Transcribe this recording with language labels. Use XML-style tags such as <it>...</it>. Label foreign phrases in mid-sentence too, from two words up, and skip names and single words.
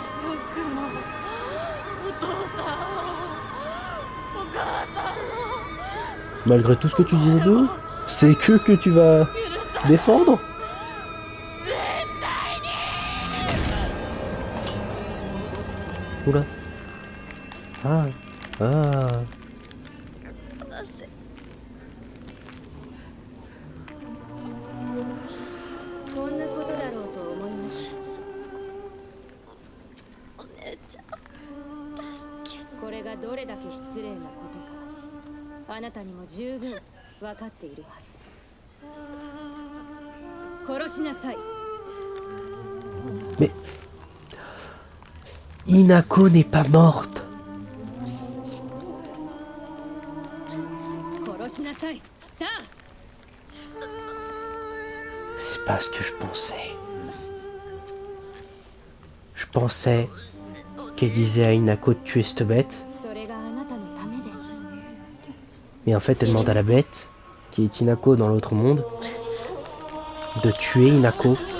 <fr>Malgré tout ce que tu disais d'eux, c'est que tu vas défendre. Oula. Ah. Ah.</fr> <ja>こんなことだろうと思いました。これがどれだけ失礼なことか、あなたにも十分分かっているはず。殺しなさい。</ja> <fr>Mais Hinako n'est pas morte.</fr> <ja>殺しなさい。さあ。</ja> <fr>C'est pas ce que je pensais. Je pensais qu'elle disait à Hinako de tuer cette bête. Mais en fait, elle demande à la bête, qui est Hinako dans l'autre monde, de tuer Hinako.</fr>